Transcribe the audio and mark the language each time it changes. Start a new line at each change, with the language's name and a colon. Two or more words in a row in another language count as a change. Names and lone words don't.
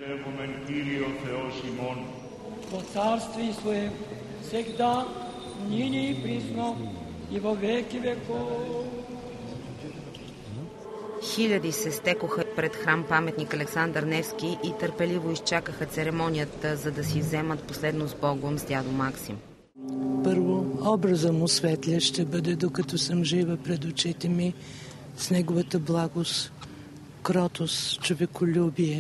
Church Slavic: По царствие свое всегда, ныне и присно, и во веки веков.
Bulgarian: Хиляди се стекоха пред храм паметник Александър Невски и търпеливо изчакаха церемонията, за да си вземат последно с Богом с дядо Максим. Първо, образа му светлия ще бъде, докато съм жива пред очите ми, с неговата благост, кротост, човеколюбие.